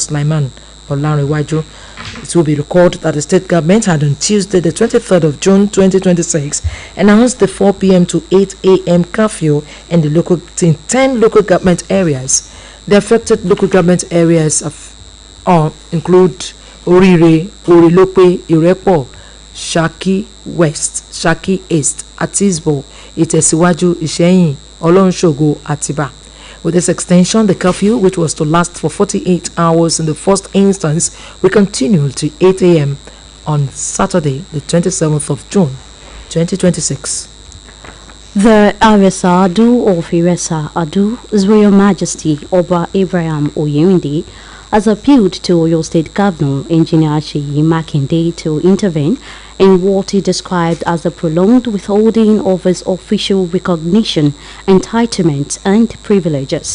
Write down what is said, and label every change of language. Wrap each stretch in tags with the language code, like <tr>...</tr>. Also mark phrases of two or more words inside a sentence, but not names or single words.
<en>Sulaiman Olanrewaju. It will be recalled that the state government had on Tuesday, the 23rd of June 2026, announced the 4 p.m. to 8 a.m. curfew in 10 local government areas. The affected local government areas include Orire, Orilope, Irepo, Shaki West, Shaki East, Atisbo, Itesiwaju, Ìṣẹ̀yìn, Olonsogo, Atiba. With this extension, the curfew, which was to last for 48 hours in the first instance, will continue to 8 a.m. on Saturday, the 27th of June, 2026. The Aresa Adu of Iresa Adu, His Royal Majesty Oba Abraham Oyewinde, has appealed to Oyo State Governor Engineer Seyi Makinde to intervene in what he described as the prolonged withholding of his official recognition, entitlements and privileges.</en>